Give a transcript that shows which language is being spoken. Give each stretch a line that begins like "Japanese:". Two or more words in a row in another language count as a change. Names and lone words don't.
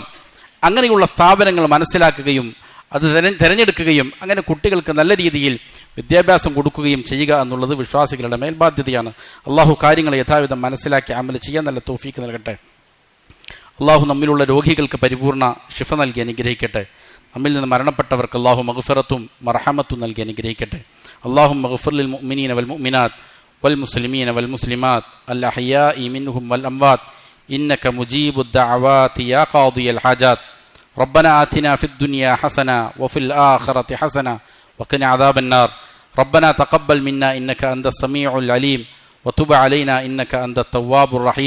Malayalam: അങ്ങനെയുള്ള സ്ഥാപനങ്ങൾ മനസ്സിലാക്കുകയും അത് തിരഞ്ഞെടുക്കുകയും അങ്ങനെ കുട്ടികൾക്ക് നല്ല രീതിയിൽ വിദ്യാഭ്യാസം കൊടുക്കുകയും ചെയ്യുക എന്നുള്ളത് വിശ്വാസികളുടെ മേൽബാധ്യതയാണ്. അള്ളാഹു കാര്യങ്ങളെ യഥാവിധം മനസ്സിലാക്കി അമൽ ചെയ്യാൻ നല്ല തൗഫീക്ക് നൽകട്ടെ. അള്ളാഹു നമ്മിലുള്ള രോഗികൾക്ക് പരിപൂർണ ശിഫ നൽകി അനുഗ്രഹിക്കട്ടെ. നമ്മിൽ നിന്ന് മരണപ്പെട്ടവർക്ക് അള്ളാഹു മഗ്ഫിറത്തും മർഹമത്തും നൽകി അനുഗ്രഹിക്കട്ടെ.
Arabic: اللهم اغفر للمؤمنين والمؤمنات والمسلمين والمسلمات الأحياء منهم والأموات إنك مجيب الدعوات يا قاضي الحاجات. ربنا آتنا في الدنيا حسنة وفي الآخرة حسنة وقنا عذاب النار. ربنا تقبل منا إنك أنت السميع العليم وتب علينا إنك أنت التواب الرحيم.